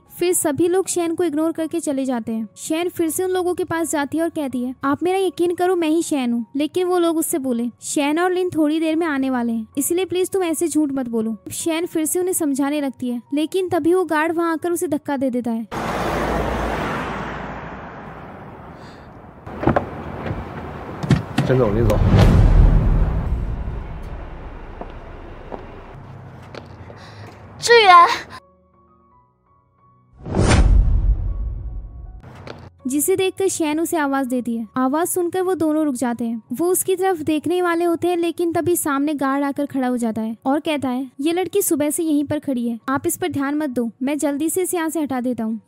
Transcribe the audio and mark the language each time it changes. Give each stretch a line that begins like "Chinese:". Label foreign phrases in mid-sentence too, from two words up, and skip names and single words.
Hindi: फिर सभी लोग शैन को इग्नोर करके चले जाते हैं। शैन फिर से उन लोगों के पास जाती है और कहती है आप मेरा यकीन करो मैं ही शैन हूँ। लेकिन वो लोग उससे बोले शैन और लिन थोड़ी देर में आने वाले हैं, इसलिए प्लीज तुम ऐसे झूठ मत बोलो। शैन फिर से उन्हें समझाने लगती है, लेकिन तभी वो गार्ड वहाँ आकर उसे धक्का दे देता है।
Chinese: 真走，李总。志远，
Hindi: जिसे देखकर शैन उसे आवाज देती है। आवाज सुनकर वो दोनों रुक जाते हैं। वो उसकी तरफ देखने वाले होते हैं, लेकिन तभी सामने गार्ड आकर खड़ा हो जाता है और कहता है ये लड़की सुबह से यहीं पर खड़ी है, आप इस पर ध्यान मत दो, मैं जल्दी से इसे यहाँ से हटा देता हूँ।